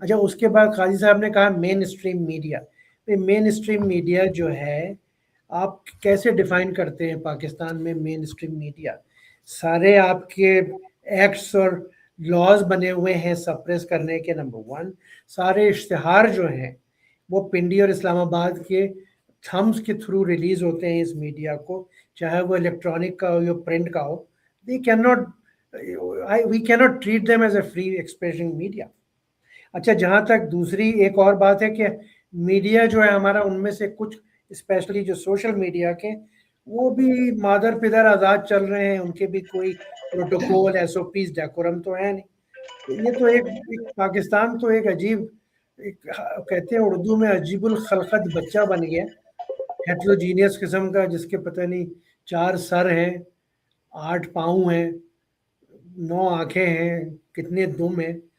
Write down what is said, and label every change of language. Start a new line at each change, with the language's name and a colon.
Urdu: اچھا اس کے بعد قاضی صاحب نے کہا مین اسٹریم میڈیا. مین اسٹریم میڈیا جو ہے آپ کیسے ڈیفائن کرتے ہیں پاکستان میں مین اسٹریم میڈیا؟ سارے آپ کے ایکٹس اور لاز بنے ہوئے ہیں سپریس کرنے کے. نمبر 1 سارے اشتہار جو ہیں وہ پنڈی اور اسلام آباد کے تھمز کے تھرو ریلیز ہوتے ہیں اس میڈیا کو, چاہے وہ الیکٹرانک کا ہو یا پرنٹ کا ہو.
English: they cannot we cannot treat them as a free expression media.
Urdu: اچھا جہاں تک دوسری ایک اور بات ہے کہ میڈیا جو ہے ہمارا, ان میں سے کچھ اسپیشلی جو سوشل میڈیا کے وہ بھی مادر پدر آزاد چل رہے ہیں, ان کے بھی کوئی protocol S O Ps decorum تو ہے نہیں. یہ تو ایک پاکستان تو ایک عجیب کہتے ہیں اردو میں عجیب الخلقت بچہ بن گیا, ہیٹروجینیس قسم کا, جس کے پتہ نہیں 4 سر ہیں, 8 پاؤں ہیں, 9 آنکھیں ہیں, کتنے دم ہیں.